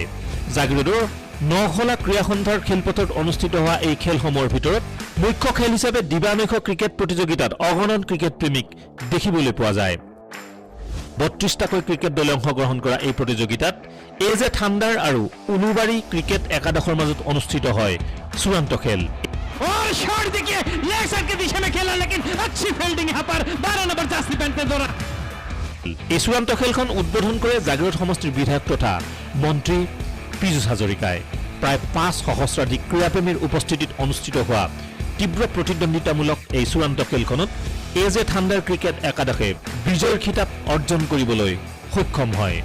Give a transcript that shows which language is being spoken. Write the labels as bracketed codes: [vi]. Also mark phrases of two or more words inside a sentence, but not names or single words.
[as] জাগিৰোডৰ নখলা ক্ৰীড়া সন্থাৰ খেলপথাৰত অনুষ্ঠিত হোৱা এই খেলসমূহৰ ভিতৰত মুখ্য খেল হিচাপে দিবানৈশ ক্ৰিকেট প্ৰতিযোগিতাত অগণন ক্ৰিকেট প্ৰেমীক দেখিবলৈ পোৱা যায়। 32টাকৈ ক্ৰিকেট দলে অংশগ্ৰহণ কৰা এই প্ৰতিযোগিতাত এজে থাণ্ডাৰ আৰু উলুবাৰী ক্ৰিকেট একাদশৰ মাজত অনুষ্ঠিত হয় চূড়ান্ত খেল। [hi] और शॉट देखिए लेग साइड के दिशा में खेला लेकिन अच्छी फील्डिंग यहाँ पर 12 नंबर जर्सी पहनते दौरा। [as] এই চূড়ান্ত খেলখন উদ্বোধন কৰে জাগিৰোড সমষ্টিৰ বিধায়ক তথা মন্ত্ৰী পীযুষ হাজৰিকাই। প্ৰায় 5 সহস্ৰাধিক ক্ৰীড়াপ্ৰেমীৰ উপস্থিতিত অনুষ্ঠিত হোৱা তীব্ৰ প্ৰতিদ্বন্দ্বিতামূলক এই চূড়ান্ত খেলখনত এজ এ থাণ্ডাৰ ক্ৰিকেট একাদশে বিজয়ৰ খিতাপ অৰ্জন কৰিবলৈ সক্ষম হয়।